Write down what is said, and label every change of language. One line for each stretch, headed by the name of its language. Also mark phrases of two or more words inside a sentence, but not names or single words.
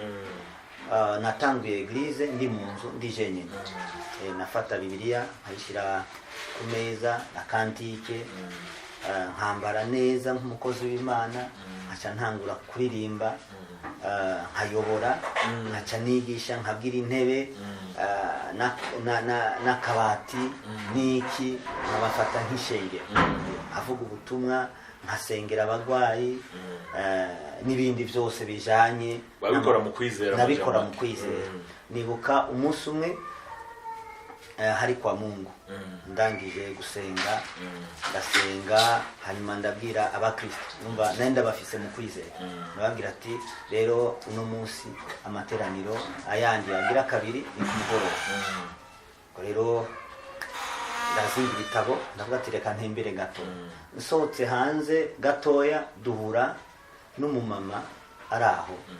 Rundi: Natanguye eglise ndi mu nzu ndije nyine, nafata Bibiliya nkayishyira ku meza na kantike, nkambara neza nk'umukozi w'Imana, nkaca ntangura kuririmba, nkayobora, nkaca nigisha, nkabwira intebe n'akabati n'iki, nkabafata nk'ishengero, avuga ubutumwa, nkasengera abagwayi n'ibindi byose bijanye. Babikora mu kwizera? Nabikora mu kwizera. Nibuka umunsi umwe hari
Swahili: kwa Mungu
Rundi: ndangije gusenga ndasenga hanyuma ndabwira abakristo numva nenda bafise mu kwizera nababwira ati rero uno munsi amateraniro ayandi yagira kabiri ni kumugoroba rero ndazinga ibitabo ndavuga ati reka ntembere gato nsohotse hanze gatoya duhura n'umumama araho